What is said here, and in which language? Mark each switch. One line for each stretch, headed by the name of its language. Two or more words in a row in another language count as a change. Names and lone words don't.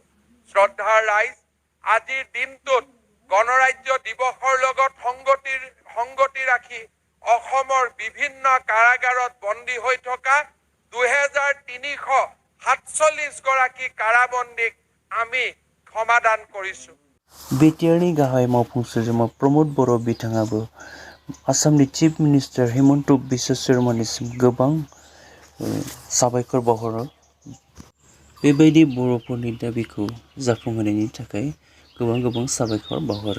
Assamese: শ্ৰদ্ধাৰ ৰাইজ, আজিৰ দিনটোত গণৰাজ্য দিৱসৰ লগত সংগতি ৰাখি অসমৰ বিভিন্ন কাৰাগাৰত বন্দী হৈ থকা 2347 গৰাকী কাৰাবন্দীক আমি সমাধান কৰিছো।
Bodo: BTRनि गाहाय मावफुं सोद्रोमा प्रमद बर' बिथाङाबो आसामनि
English: chief minister
Bodo: हिमन्त बिश्व शर्मानिसिम गोबां साबायखर बावहरो। बेबायदि बर'फोरनि दाबिखौ जाफुंहोनायनि थाखाय गोबां साबायखर बावहरो।